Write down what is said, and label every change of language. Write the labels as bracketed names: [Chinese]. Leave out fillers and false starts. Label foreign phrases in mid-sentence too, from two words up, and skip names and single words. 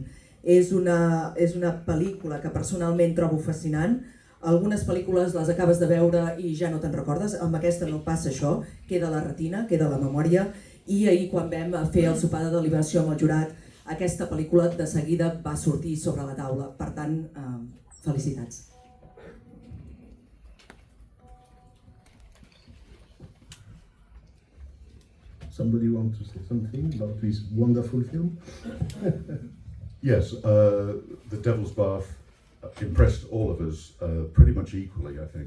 [Catalan] És una pel·lícula que personalment trobo fascinant. Algunes pel·lícules les acabes de veure i ja no te'n recordes, amb aquesta no passa això, queda a la retina, queda a la memòria, i ahir quan vam fer el sopar de deliberació amb el jurat, aquesta pel·lícula de seguida va sortir sobre la taula. Per tant, felicitats. [English] Somebody want to say something about this wonderful film? Yes, The Devil's Bath impressed all of us pretty much equally, I think.